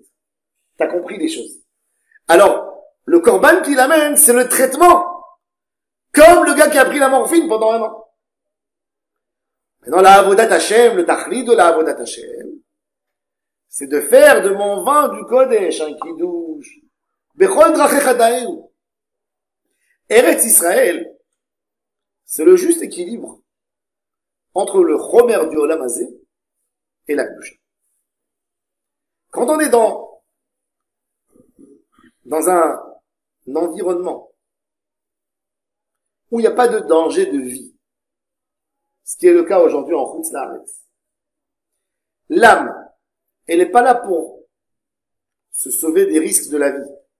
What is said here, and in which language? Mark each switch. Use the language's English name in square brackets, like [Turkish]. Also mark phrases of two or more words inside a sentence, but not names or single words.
[French] T'as compris les choses. Alors, le korban qu'il amène, c'est le traitement. Comme le gars qui a pris la morphine pendant 1 an. Maintenant, la [Hebrew] עבודת השם, [French] le tachlit de la [Hebrew] עבודת השם, [French] c'est de faire de mon vin du Kodesh un kiddush. [Hebrew] בכל דרכיך דעהו. [French] Eretz Israël, c'est le juste équilibre entre le chomer du [Hebrew] עולם הזה [French] et la Kedusha. Quand on est dans un environnement où il n'y a pas de danger de vie, ce qui est le cas aujourd'hui en [Hebrew] חוץ לארץ, [French] l'âme, elle n'est pas là pour se sauver des risques de la vie.